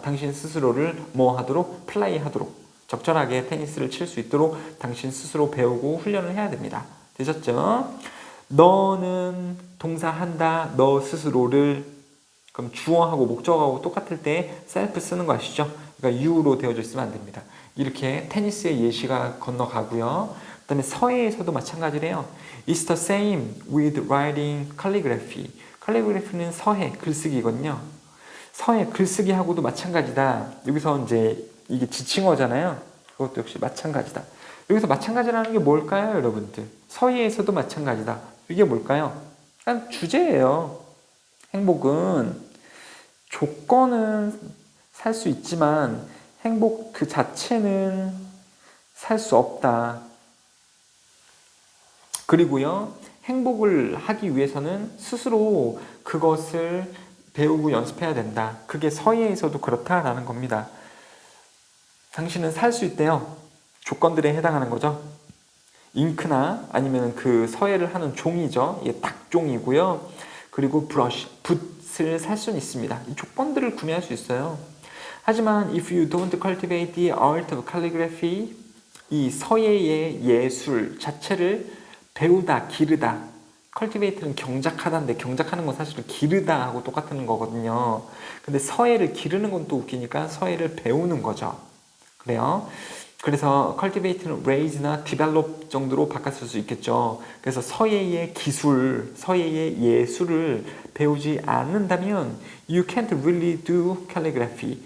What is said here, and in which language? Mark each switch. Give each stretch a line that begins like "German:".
Korean: 당신 스스로를 뭐 하도록? 플레이 하도록. 적절하게 테니스를 칠 수 있도록 당신 스스로 배우고 훈련을 해야 됩니다. 되셨죠? 너는 동사한다. 너 스스로를 그럼 주어하고 목적하고 똑같을 때 self 쓰는 거 아시죠? 그러니까 you로 되어져 있으면 안 됩니다. 이렇게 테니스의 예시가 건너가고요. 그 다음에 서예에서도 마찬가지래요.
English: It's the same with writing calligraphy.
Korean: calligraphy는 서예, 글쓰기거든요. 서예, 글쓰기하고도 마찬가지다. 여기서 이제 이게 지칭어잖아요. 그것도 역시 마찬가지다. 여기서 마찬가지라는 게 뭘까요, 여러분들? 서예에서도 마찬가지다. 이게 뭘까요? 그냥 주제예요. 행복은 조건은 살 수 있지만 행복 그 자체는 살 수 없다. 그리고요, 행복을 하기 위해서는 스스로 그것을 배우고 연습해야 된다. 그게 서예에서도 그렇다라는 겁니다. 당신은 살 수 있대요. 조건들에 해당하는 거죠. 잉크나 아니면 그 서예를 하는 종이죠. 이게 탁종이고요. 그리고 브러쉬, 붓을 살 수는 있습니다. 이 조건들을 구매할 수 있어요. 하지만
English: if you don't cultivate the art of calligraphy,
Korean: 이 서예의 예술 자체를 배우다, 기르다. cultivate는 경작하다인데 경작하는 건 사실은 기르다 하고 똑같은 거거든요. 근데 서예를 기르는 건 또 웃기니까 서예를 배우는 거죠. 그래요. 그래서 cultivate는 raise나 develop 정도로 바꿨을 수 있겠죠. 그래서 서예의 기술, 서예의 예술을 배우지 않는다면
English: you can't really do calligraphy.